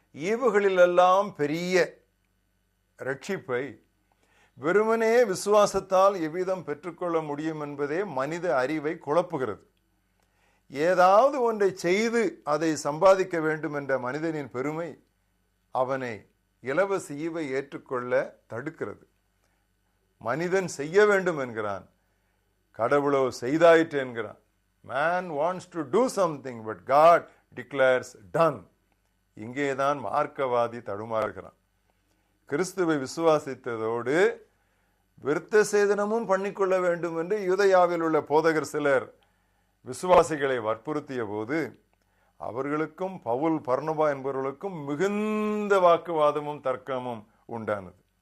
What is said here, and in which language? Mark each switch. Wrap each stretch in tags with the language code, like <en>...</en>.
<ta>ஈவுகளிலெல்லாம் பெரிய ரட்சிப்பை வெறுமனே விசுவாசத்தால் எவ்விதம் பெற்றுக்கொள்ள முடியும் என்பதே மனித அறிவை குழப்புகிறது. ஏதாவது ஒன்றை செய்து அதை சம்பாதிக்க வேண்டும் என்ற மனிதனின் பெருமை அவனை இலவச ஈவை ஏற்றுக்கொள்ள தடுக்கிறது. மனிதன் செய்ய வேண்டும் என்கிறான், கடவுளோ செய்தாயிற்று என்கிறான்.</ta> <en>Man wants to do something, but God declares done.</en> <ta>இங்கேதான் மார்க்கவாதி தடுமாறுகிறான். கிறிஸ்துவை விசுவாசித்ததோடு விருத்த சேதனமும் பண்ணிக்கொள்ள வேண்டும் என்று யூதேயாவில் உள்ள போதகர் சிலர் விசுவாசிகளை வற்புறுத்திய போது அவர்களுக்கும் பவுல் பர்னபா என்பவர்களுக்கும் மிகுந்த வாக்குவாதமும் தர்க்கமும் உண்டானது.</ta>